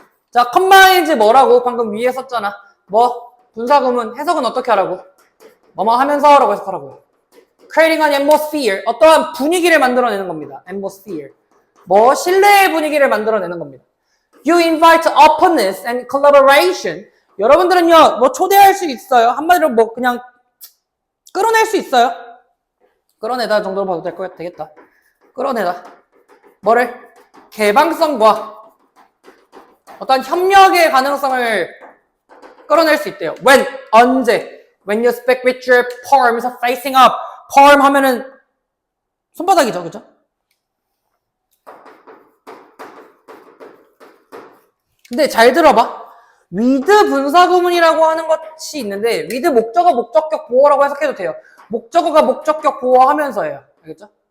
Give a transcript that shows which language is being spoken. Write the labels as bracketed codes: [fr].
[ko] 자, combines 뭐라고? 방금 위에 썼잖아. 뭐? 분사구문, 해석은 어떻게 하라고? 뭐뭐 하면서라고 해석하라고요. [en] creating an atmosphere, [ko] 어떠한 분위기를 만들어내는 겁니다. [en] atmosphere. [ko] 뭐 신뢰의 분위기를 만들어내는 겁니다. [en] You invite openness and collaboration. [ko] 여러분들은요, 뭐 초대할 수 있어요. 한마디로 뭐 그냥 끌어낼 수 있어요. 끌어내다 정도로 봐도 되겠다. 끌어내다. 뭐를? 개방성과 어떤 협력의 가능성을 끌어낼 수 있대요. When, 언제? [en] When you speak with your palms facing up. [ko] palm 하면은 손바닥이죠, 그죠? 근데 잘 들어봐. with 분사구문이라고 하는 것이 있는데 with 목적어, 목적격, 보어라고 해석해도 돼요. 목적어가 목적격, 보어하면서예요. 알겠죠?